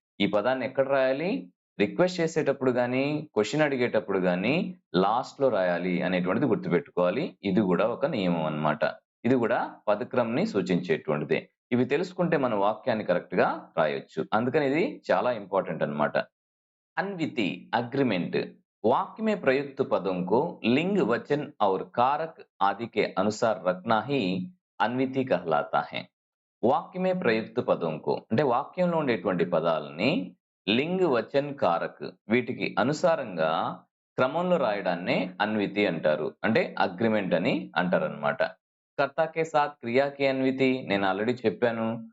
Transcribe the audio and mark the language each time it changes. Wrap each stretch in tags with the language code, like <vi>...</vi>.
<te>ఈ పదాన్ని ఎక్కడ రాయాలి? రిక్వెస్ట్ చేసేటప్పుడు గాని, క్వెషన్ అడిగేటప్పుడు గాని లాస్ట్‌లో రాయాలి అనేటువంటిది గుర్తుపెట్టుకోవాలి. ఇది గూడా ఒక నియమం అన్నమాట. ఇది గూడా పదక్రమంని సూచించేటువంటిదే. ఇవి తెలుసుకుంటే మన వాక్యాన్ని కరెక్ట్‌గా రాయొచ్చు. అందుకని ఇది చాలా ఇంపార్టెంట్ అన్నమాట.</te> <hi>अन्विति अग्रीमेंट वाक्य में प्रयुक्त पदों को लिंग वचन और कारक आदि के अनुसार रखना ही अन्विति कहलाता है.</hi> <te>వాక్యమే ప్రయుక్త పదంకు అంటే వాక్యంలో ఉండేటువంటి పదాలని లింగ్ వచన్ కారక్ వీటికి అనుసారంగా క్రమంలో రాయడాన్నే అన్వితి అంటారు. అంటే అగ్రిమెంట్ అని అంటారనమాట.</te> <hi>కర్తాకే సాత్ క్రియాకి అన్వితి</hi> <te>నేను ఆల్రెడీ చెప్పాను.</te>